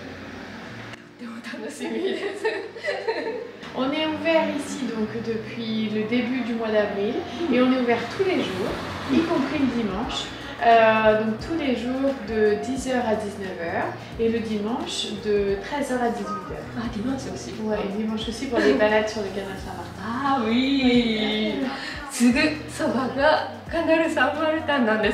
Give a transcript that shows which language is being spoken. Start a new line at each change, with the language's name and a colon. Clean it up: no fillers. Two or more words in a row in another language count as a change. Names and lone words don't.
French: On est ouvert ici donc depuis le début du mois d'avril et on est ouvert tous les jours, y compris le dimanche. Donc tous les jours de 10h à 19h et le dimanche de 13h à 18h. Ah, dimanche aussi. Ouais, et dimanche aussi pour les balades sur le canal Saint-Martin. Ah oui.
Japanese: すぐそばがカナルサンマルタンなんです。